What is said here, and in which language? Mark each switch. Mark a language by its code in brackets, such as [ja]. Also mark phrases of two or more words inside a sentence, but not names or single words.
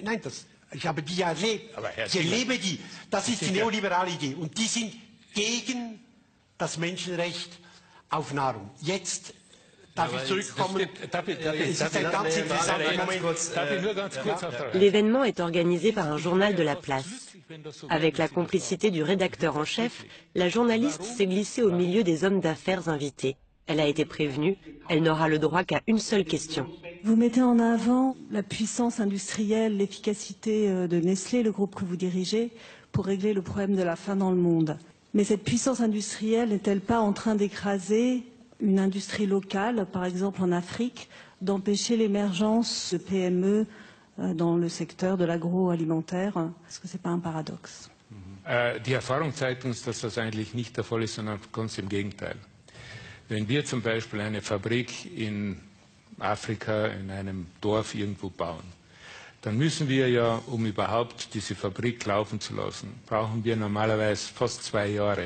[de] Nein, ich habe die ja erlebt. Ich erlebe die. Das ist die neoliberale Idee. Und die sind gegen das Menschenrecht auf Nahrung. Jetzt [fr] L'événement est organisé par un journal de la place. Avec la complicité du rédacteur en chef, la journaliste s'est glissée au milieu des hommes d'affaires invités. Elle a été prévenue, elle n'aura le droit qu'à une seule question. Vous mettez en avant la puissance industrielle, l'efficacité de Nestlé, le groupe que vous dirigez, pour régler le problème de la faim dans le monde. Mais cette puissance industrielle n'est-elle pas en train d'écraser une industrie locale, par exemple en Afrique, d'empêcher l'émergence de PME dans le secteur de l'agroalimentaire? Est-ce que ce n'est pas un paradoxe? [de] Die Erfahrung zeigt uns, dass das eigentlich nicht der Fall ist, sondern ganz im Gegenteil. Wenn wir zum Beispiel eine Fabrik in Afrika, in einem Dorf irgendwo bauen, dann müssen wir ja, um überhaupt diese Fabrik laufen zu lassen, brauchen wir normalerweise fast 2 Jahre.